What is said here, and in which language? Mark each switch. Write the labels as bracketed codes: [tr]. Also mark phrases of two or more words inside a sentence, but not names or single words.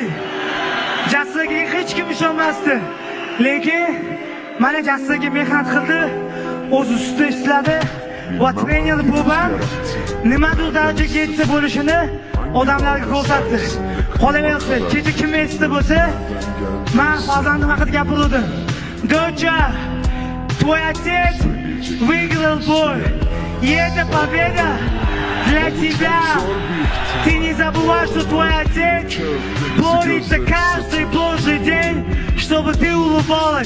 [uz] Jasur akaga hech kim ishonmasdi. Lekin mana Jasur aka mehnat qildi. O'z ustida ishladi. Va trener bo'lgan nimadir darajaga yetsa bo'lishini odamlarga ko'rsatdi. Qolaversa, kecha kim esda bo'lsa, men farzandim haqida gapirdim. [ru] Доча, твой отец выиграл бой. И эта победа для тебя. Ты не забывай, что твой отец борется каждый божий день, чтобы ты улыбалась.